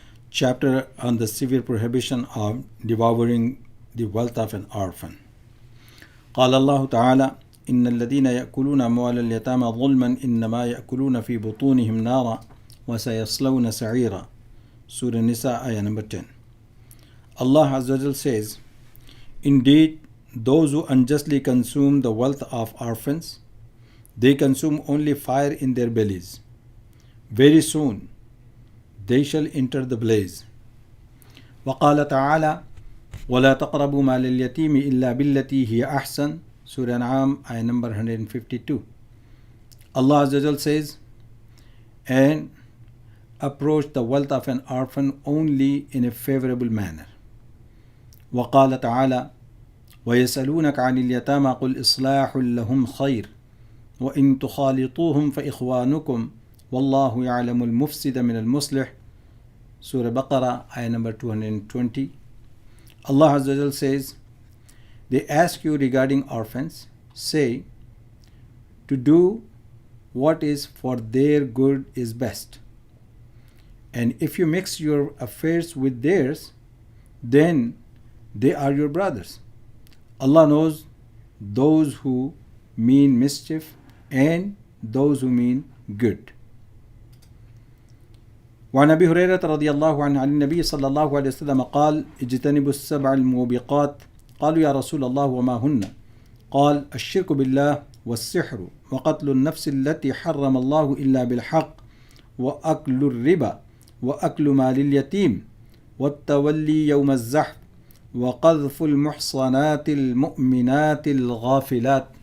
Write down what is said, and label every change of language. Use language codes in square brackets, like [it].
[en] Chapter on the severe prohibition of devouring the wealth of an orphan. [ar] قال الله تعالى إن الذين يأكلون أموال اليتامى ظلما إنما يأكلون في بطونهم نارا وسيصلون سعيرا. [en] Surah Nisa, ayah number 10. Allah Azza wa Jal says, indeed, those who unjustly consume the wealth of orphans, they consume only fire in their bellies. Very soon they shall enter the blaze. [ar] وقال تعالى ولا تقربوا مال اليتيم إلا بالتي هي أحسن. [en] Surah An'am, ayah number 152. Allah Azza wa Jal says, and approach the wealth of an orphan only in a favorable manner. [ar] وقال تعالى ويسألونك عن اليتامى قل إصلاح لهم خير وإن تخالطوهم فإخوانكم والله يعلم المفسد من المصلح. [en] Surah Baqarah, ayah number 220. Allah Azza wa Jal says, they ask you regarding orphans, say, to do what is for their good is best. And if you mix your affairs with theirs, then they are your brothers. Allah knows those who mean mischief and those who mean good. [ar] وعن أبي هريرة رضي الله عنه عن النبي صلى الله عليه وسلم قال اجتنبوا السبع الموبقات قالوا يا رسول الله وما هن قال الشرك بالله والسحر وقتل النفس التي حرم الله إلا بالحق وأكل الربا وأكل مال اليتيم والتولي يوم الزحف وقذف المحصنات المؤمنات الغافلات.